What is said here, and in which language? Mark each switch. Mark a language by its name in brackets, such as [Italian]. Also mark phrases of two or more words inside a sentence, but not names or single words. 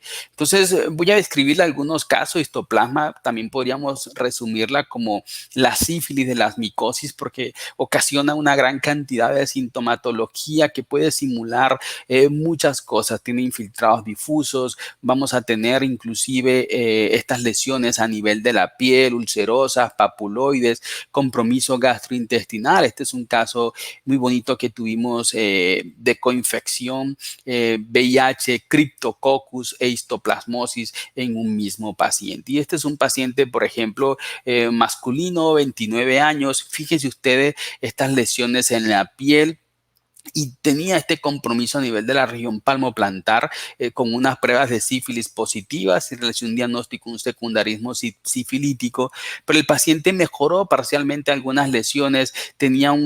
[Spanish] Entonces voy a describirle algunos casos. Histoplasma también podríamos resumirla como la sífilis de las micosis porque ocasiona una gran cantidad de sintomatología que puede simular muchas cosas. Tiene infiltrados difusos, vamos a tener inclusive estas lesiones a nivel de la piel, ulcerosas, papuloides, compromiso gastrointestinal. Este es un caso muy bonito que tuvimos de coinfección, VIH, Cryptococcus e histoplasmosis en un mismo paciente. Y este es un paciente, por ejemplo, masculino, 29 años. Fíjense ustedes estas lesiones en la piel. Y tenía este compromiso a nivel de la región palmoplantar con unas pruebas de sífilis positivas y realizó un diagnóstico, un secundarismo sifilítico, pero el paciente mejoró parcialmente algunas lesiones, tenía un